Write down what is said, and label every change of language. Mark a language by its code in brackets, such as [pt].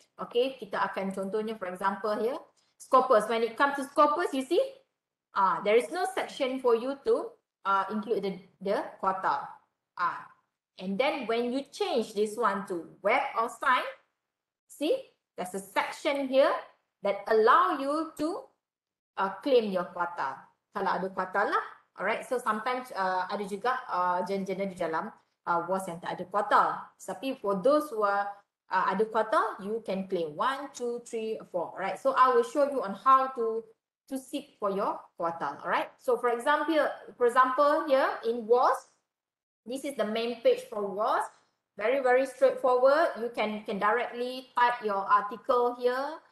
[en] Okay, [ms] kita akan contohnya, [en] for example here. Scopus, when it comes to Scopus, you see, there is no section for you to include the quartile. And then when you change this one to Web of Science, see, there's a section here that allow you to claim your quartile. [ms] Kalau ada quartile lah, [en] alright. [ms] So sometimes ada juga jurnal di dalam WOS yang tak ada quartile. Tapi [en] for those who are [ms] ada [en] quartile, you can claim 1, 2, 3, 4. Right. So I will show you on how to seek for your quartile. All right. So for example here in WOS, this is the main page for WOS. Very, very straightforward. You can directly type your article here.